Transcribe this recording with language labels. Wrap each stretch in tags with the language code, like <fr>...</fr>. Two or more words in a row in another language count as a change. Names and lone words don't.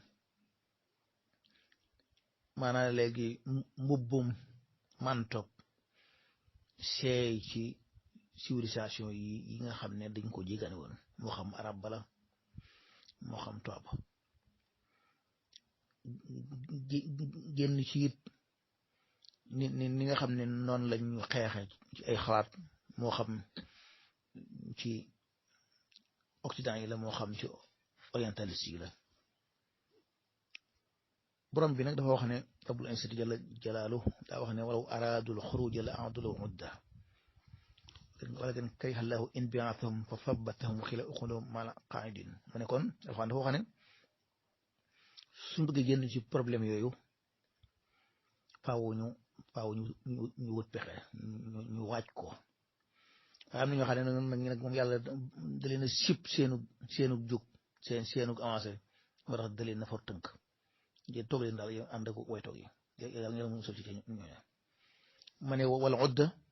<wo>maanaam léegi mbubbum mantoog seey ci civilisation yi nga xam ne dañ ko jégane woon moo xam arab bala moo xam tubaab génn ci it ni nga xam ne noonu lañ xeexe ci ay xalaat moo xam ci occident yi la moo xam ci orientaliste yi la borom bi nag dafa wax ne</wo> <ar>رب العزة جل جلاله</ar> <wo>daa wax ne</wo> <ar>ولو أرادوا الخروج لأعدوا له عدة ولكن كره الله انبعاثهم فثبطهم وقيل اقعدوا مع القاعدين</ar> <wo>mu ne kon dafa wax ne suñ bëggee génn ci problème yooyu faaw ñu wut pexe ñu waaj ko am na ñoo xam ne nag moom yàlla da leen a sib seenu jóg seenu avancé moo tax da leen na for tënk yéen toog leen daal yow ànd ak way toog yi yàlla ngeen mu sol ci ñooñu ma ne wala odda</wo>